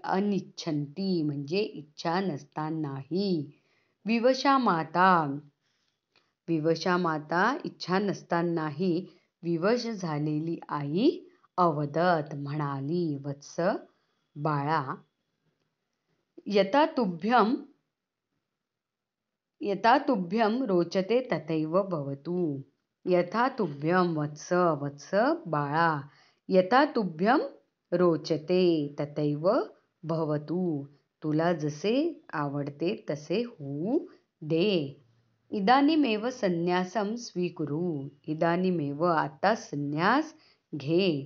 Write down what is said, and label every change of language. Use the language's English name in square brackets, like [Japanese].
[Marathi] अनिच्छन्ती म्हणजे इच्छा नसतानाही. [Sanskrit] विवशा माता [Marathi] इच्छा नसतानाही विवश झालेली आई अवदत म्हणाली. वत्स, बाळा. [Sanskrit] यथा तुभ्यं रोचते तथैव भवतु. यथा तुभ्यं, वत्स, बाळा. यथा तुभ्यं रोचते तथैव भवतु. [Marathi] तुला जसे आवडते तसे होऊ दे. [Sanskrit] इदानीमेव संन्यासं स्वीकुरु. इदानीमेव, [Marathi] आता संन्यास घे.